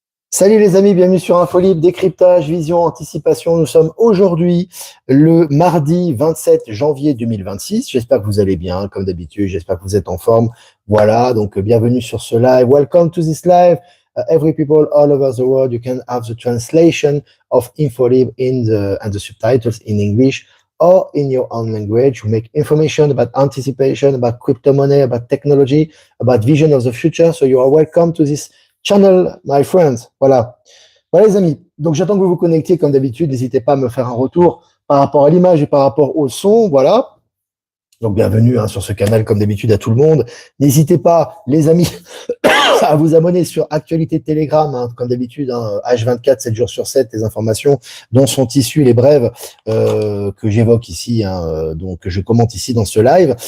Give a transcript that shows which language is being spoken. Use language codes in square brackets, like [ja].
[fr] Salut les amis, bienvenue sur Infolib, décryptage, vision, anticipation. Nous sommes aujourd'hui le mardi 27 janvier 2026. J'espère que vous allez bien, comme d'habitude. J'espère que vous êtes en forme. Voilà, donc bienvenue sur ce live. [en] Welcome to this live. Every people all over the world, you can have the translation of Infolib and the subtitles in English or in your own language. We make information about anticipation, about crypto money, about technology, about vision of the future. So you are welcome to this channel, my friends. [fr] Voilà. Voilà, les amis. Donc, j'attends que vous vous connectiez comme d'habitude. N'hésitez pas à me faire un retour par rapport à l'image et par rapport au son. Voilà. Donc, bienvenue sur ce canal comme d'habitude à tout le monde. N'hésitez pas, les amis, à vous abonner sur Actualité Telegram, comme d'habitude, H24, 7 jours sur 7, les informations dont sont issues les brèves que j'évoque ici, donc que je commente ici dans ce live.